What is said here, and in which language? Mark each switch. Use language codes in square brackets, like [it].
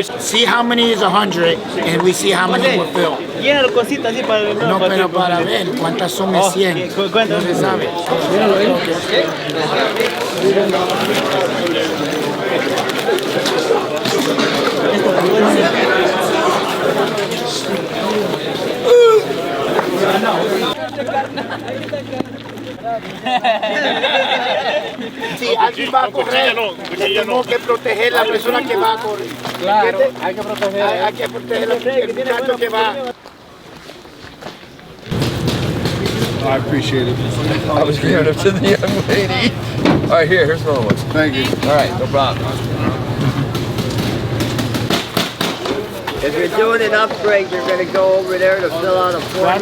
[en] See how many is 100 and we see how many will fill. [es] Llena cositas así para No, pero para ver cuántas son de 100. No se sabe. Si alguien va a correr, tenemos que proteger a la persona que va a correr. Claro, hay que proteger. Hay que proteger al muchacho que va. [en] I appreciate it. I was giving it to the young lady. All right, here's another one. Thank you. All right, no problem. If you're doing an upgrade, you're going to go over there to fill out a form.